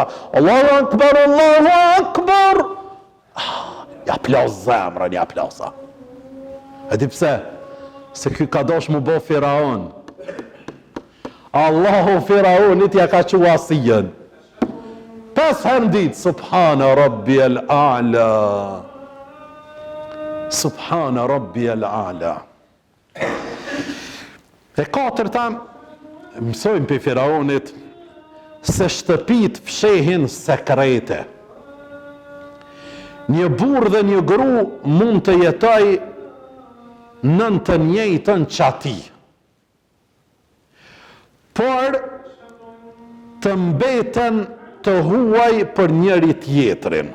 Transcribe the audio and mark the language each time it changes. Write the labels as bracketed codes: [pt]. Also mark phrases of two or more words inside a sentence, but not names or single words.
[ar] الله أكبر الله أكبر. [sq] Ja plas zemrën, ja plasa. E di pse? Se ky ka dosh mu bo Firaun. Allahu Firaunit ja ka që Asijen. 5 herë në ditë, [ar] سبحان ربي الأعلى. سبحان ربي الأعلى. [sq] E katërta, mësojmë për Firaunit se shtëpit fshehin sekrete. Një burr dhe një gru mund të jetoj nën të njëjtën qati, por të mbeten të huaj për njëri tjetrin.